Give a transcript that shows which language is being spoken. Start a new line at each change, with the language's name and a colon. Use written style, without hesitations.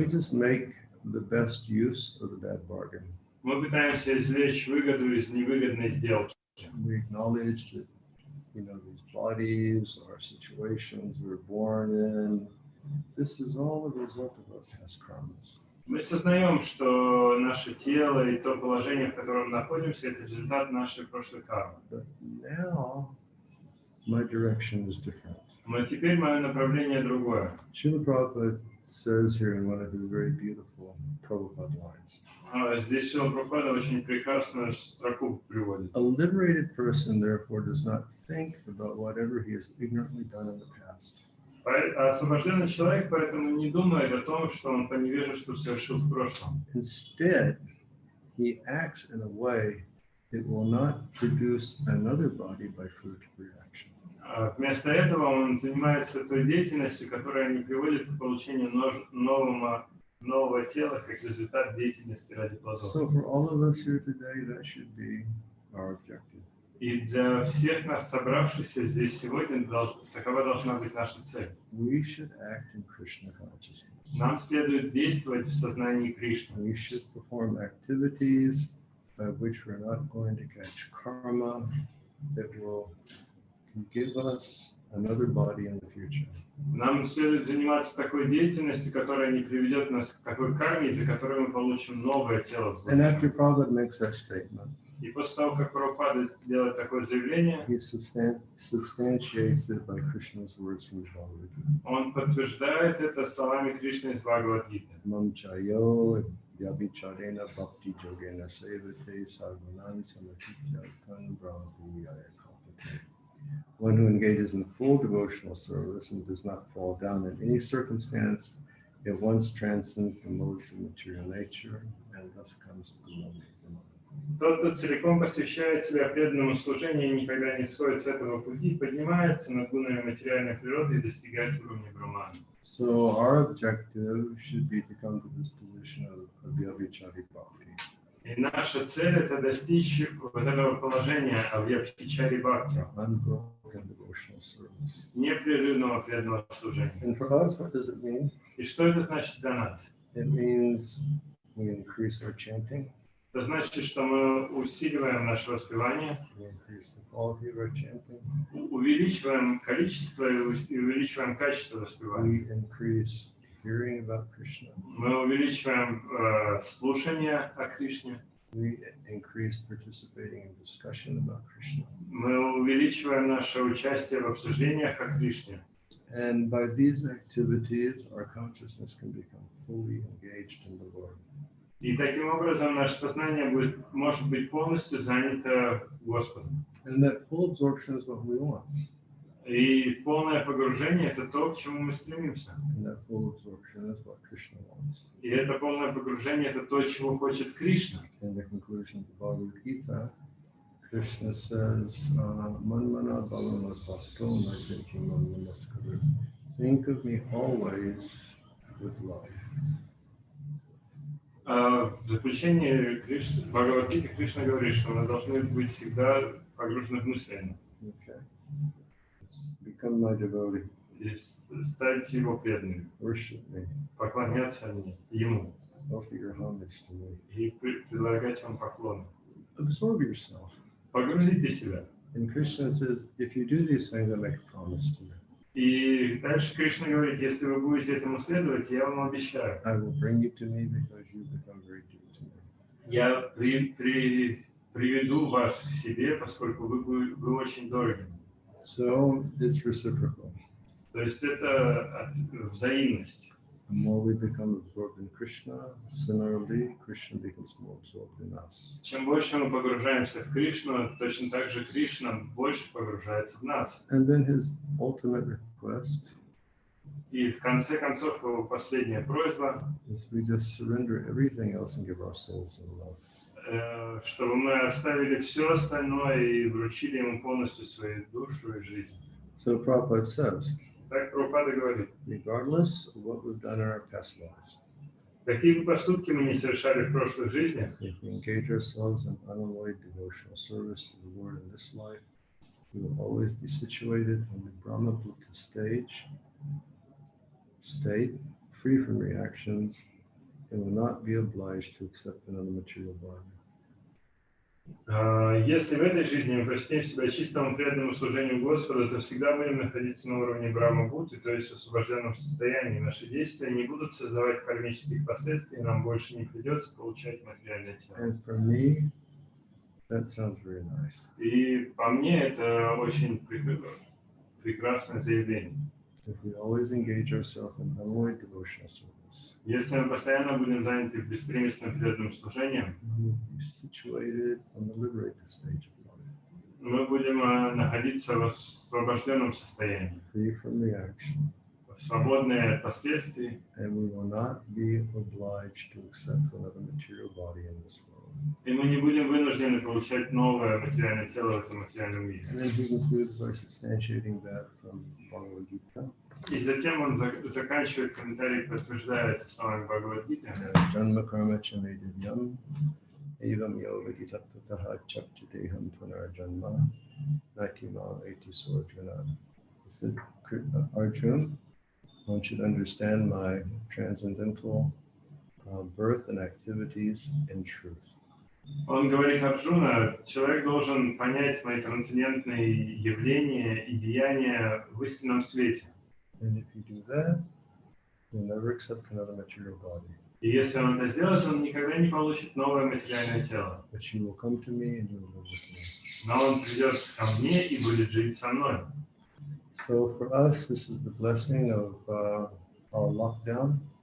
English: we just make the best use of the bad bargain.
Russian: мы пытаемся извлечь выгоду из невыгодной сделки.
English: We acknowledge that these bodies or situations we're born in, this is all the result of our past karmas.
Russian: Мы сознаем, что наше тело и то положение, в котором находимся, это результат нашей прошлой кармы.
English: But now my direction is different.
Russian: Но теперь мое направление другое.
English: Srila Prabhupada says here in one of his very beautiful Prabhupada lines,
Russian: Здесь Шрила Прабхупада очень прекрасную строку приводит.
English: a liberated person therefore does not think about whatever he has ignorantly done in the past.
Russian: Освобожденный человек поэтому не думает о том, что он по невежеству совершил в прошлом.
English: Instead, he acts in a way that will not produce another body by fruit of reaction.
Russian: Вместо этого он занимается той деятельностью, которая не приводит к получению нового тела как результат деятельности ради плодов.
English: So for all of us here today, that should be our objective.
Russian: И для всех нас, собравшихся здесь сегодня, такова должна быть наша цель.
English: We should act in Krishna consciousness.
Russian: Нам следует действовать в сознании Кришны.
English: We should perform activities by which we're not going to catch karma that will give us another body in the future.
Russian: Нам следует заниматься такой деятельностью, которая не приведет нас к такой карме, из-за которой мы получим новое тело в
English: And after
Russian: будущем.
English: Prabhupada makes that statement,
Russian: И после того, как Прабхупада делает такое заявление,
English: he substantiates it by Krishna's words from the Bhagavad Gita.
Russian: он подтверждает это словами Кришны из Бхагавад-гиты.
Sanskrit: Mam chayo yabicharena bhakti yogena sevate sarvanam samatityatam brahmaviyaya kapate.
English: One who engages in full devotional service and does not fall down in any circumstance, at once transcends the modes of material nature and thus comes to the moment.
Russian: Тот, кто целиком посвящает себя преданному служению и никогда не сходит с этого пути, поднимается над гунами материальной природы и достигает уровня Брахмана.
English: So our objective should be to come to this position of Vyabhichari Bhakti.
Russian: И наша цель – это достичь вот этого положения Авьябхичари Бхакти,
English: Unbroken devotional service.
Russian: непрерывного преданного служения.
English: And for us, what does it mean?
Russian: И что это значит для нас?
English: It means we increase our chanting,
Russian: Это значит, что мы усиливаем наше воспевание,
English: we increase the quality of our chanting,
Russian: увеличиваем количество и увеличиваем качество воспевания.
English: we increase hearing about Krishna,
Russian: Мы увеличиваем слушание о Кришне,
English: we increase participating in discussion about Krishna.
Russian: мы увеличиваем наше участие в обсуждениях о Кришне.
English: And by these activities, our consciousness can become fully engaged in the Lord.
Russian: И таким образом наше сознание может быть полностью занято Господом.
English: And that full absorption is what we want.
Russian: И полное погружение – это то, к чему мы стремимся.
English: And that full absorption is what Krishna wants.
Russian: И это полное погружение – это то, чего хочет Кришна.
English: In the conclusion of the Bhagavad Gita, Krishna says,
Sanskrit: Manmana Bhavana Bhakto Naitaki Manmanaskaru.
English: Think of me always with love.
Russian: В заключении Бхагавад-гиты Кришна говорит, что мы должны быть всегда погружены в мысли.
English: Okay. Become my devotee.
Russian: И стать его преданным,
English: Worship me.
Russian: поклоняться ему
English: Offer your homage to me.
Russian: и предлагать ему поклоны.
English: Absorb yourself.
Russian: Погрузите себя.
English: And Krishna says, if you do these things, I make a promise to you.
Russian: И дальше Кришна говорит, если вы будете этому следовать, я вам обещаю.
English: I will bring you to me because you become very dear to me.
Russian: Я приведу вас к себе, поскольку вы очень дороги.
English: So it's reciprocal.
Russian: То есть это взаимность.
English: The more we become absorbed in Krishna, similarly, Krishna becomes more absorbed in us.
Russian: Чем больше мы погружаемся в Кришну, точно так же Кришна больше погружается в нас.
English: And then his ultimate request
Russian: И в конце концов его последняя просьба,
English: is we just surrender everything else and give our souls in love.
Russian: Чтобы мы оставили все остальное и вручили ему полностью свою душу и жизнь.
English: So Prabhupada says,
Russian: Так Прабхупада говорит,
English: regardless of what we've done in our past lives,
Russian: какие бы поступки мы не совершали в прошлых жизнях,
English: if we engage ourselves in unalloyed devotional service to the Lord in this life, we will always be situated in the Brahmabhuta state, free from reactions, and will not be obliged to accept another material body.
Russian: Если в этой жизни мы посвятим себя чистому преданному служению Господу, то всегда будем находиться на уровне Брахма-бхуты, то есть в освобожденном состоянии. Наши действия не будут создавать кармических последствий, нам больше не придется получать материальное тело.
English: And for me, that sounds very nice.
Russian: И по мне это очень прекрасное заявление.
English: If we always engage ourselves in unalloyed devotional service,
Russian: Если мы постоянно будем заняты беспримесным преданным служением,
English: we will be situated in the liberated stage of life,
Russian: мы будем находиться в освобожденном состоянии,
English: free from reaction,
Russian: свободные от последствий,
English: and we will not be obliged to accept another material body in this world.
Russian: и мы не будем вынуждены получать новое материальное тело в этом материальном мире.
English: And then he concludes by substantiating that from Bhagavad Gita.
Russian: И затем он заканчивает комментарий, подтверждая это словами Бхагавад-гиты.
Sanskrit: Janma karma cha me divyam, evam yovati tattataha chapchiteham punarjanma natima eti sorjuna.
English: He said, Arjuna, one should understand my transcendental birth and activities in truth.
Russian: Он говорит: Арджуна, человек должен понять мои трансцендентные явления и деяния в истинном свете.
English: And if you do that, you'll never accept another material body.
Russian: И если он это сделает, он никогда не получит новое материальное тело.
English: But you will come to me and you will live with me.
Russian: Но он придет ко мне и будет жить со мной.
English: So for us, this is the blessing of our lockdown.